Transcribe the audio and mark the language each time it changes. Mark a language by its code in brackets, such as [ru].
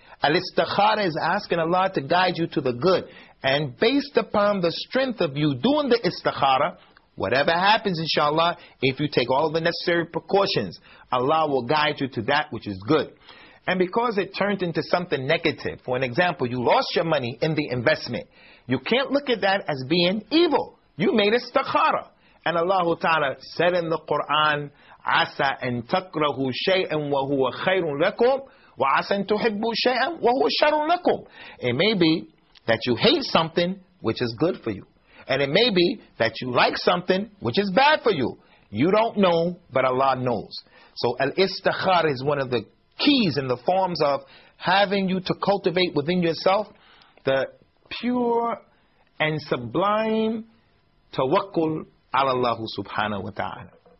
[en] Al-istikhara is asking Allah to guide you to the good. And based upon the strength of you doing the istikhara, whatever happens, inshallah, if you take all the necessary precautions, Allah will guide you to that which is good. And because it turned into something negative, for an example, you lost your money in the investment, you can't look at that as being evil. You made a istikhara. And Allah Ta'ala said in the Quran, [ar] عَسَىٰ أَن تَكْرَهُ شَيْئًا وَهُوَ خَيْرٌ لَكُمْ وَعَسَىٰ أَن تُحِبُّ شَيْئًا وَهُوَ شَرٌ لَكُمْ. [en] It may be that you hate something which is good for you. And it may be that you like something which is bad for you. You don't know, but Allah knows. So al-istikhara is one of the keys in the forms of having you to cultivate within yourself the pure and sublime tawakkul ala Allah subhanahu wa ta'ala.